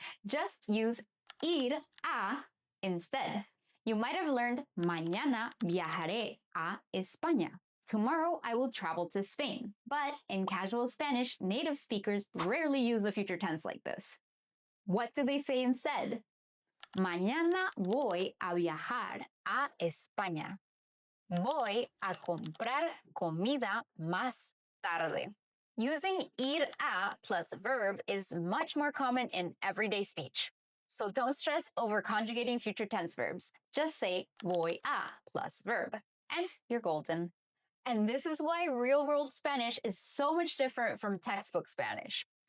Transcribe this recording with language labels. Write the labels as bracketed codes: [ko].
[en] Just use ir a instead. You might have learned [es] mañana viajaré a España. [en] Tomorrow I will travel to Spain. But in casual Spanish, native speakers rarely use the future tense like this. What do they say instead? [es] Mañana voy a viajar a España. Voy a comprar comida más tarde. [en] Using ir a plus verb is much more common in everyday speech. So don't stress over conjugating future tense verbs. Just say voy a plus verb, and you're golden. And this is why real-world Spanish is so much different from textbook Spanish.